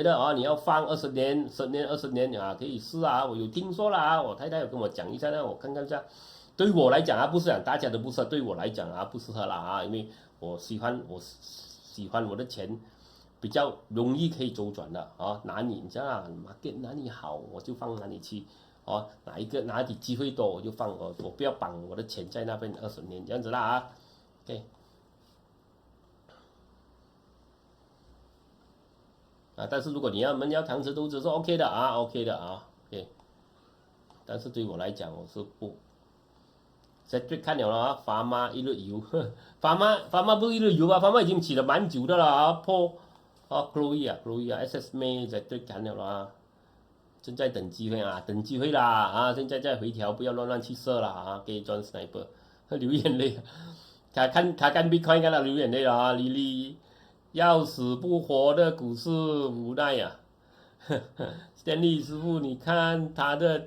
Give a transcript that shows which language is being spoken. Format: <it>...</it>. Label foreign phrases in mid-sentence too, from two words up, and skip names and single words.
<zh>得啊你要放20年、10年、20年啊可以試啊，我有聽說了啊，我太太有跟我講一下呢，我看看一下，對我來講啊不是講大家都不適合，對我來講啊不適合了啊，因為我喜歡我的錢比較容易可以周轉的啊，哪裡你知道market哪裡好我就放哪裡去，哦，哪裡機會多我就放，我不要綁我的錢在那邊20年這樣子啦啊 ，OK。啊，但是如果你們要長期投資是 OK 的啊 ，OK 的啊 ，OK。但是对我來講我是不。Cedric 看了啊，Pharma 一日遊，Pharma 不是一日遊啊，Pharma 已經起了蠻久的了啊，Chloe 啊 ，SS May Cedric 看了啊，正在等機會啊，啦啊，現在回調，不要亂去射啦啊，給 John Sniper 流眼淚，他看 Bitcoin 看到流眼淚了啊，莉莉要死不活的股市無奈呀，Stanley 師傅你看他的。</zh>